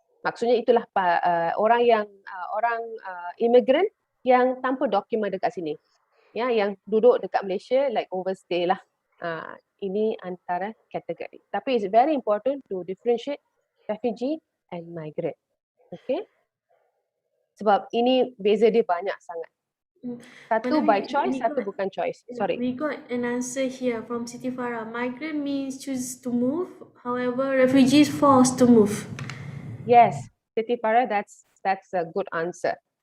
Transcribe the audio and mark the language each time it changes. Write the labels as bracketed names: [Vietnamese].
[Malay] Maksudnya itulah orang immigrant yang tanpa dokumen dekat sini, ya, yang duduk dekat Malaysia [English] like overstay [Malay] lah. Ini antara kategori. Tapi [English] it's very important to differentiate refugee and migrant. [Malay] Okay, sebab ini beza dia banyak sangat. Satu [English] by choice, [Malay] satu bukan choice. [English] Sorry. We got an answer here from Siti Farah. Migrant means choose to move. However, refugees forced to move. Yes, Siti Farah, that's a good answer.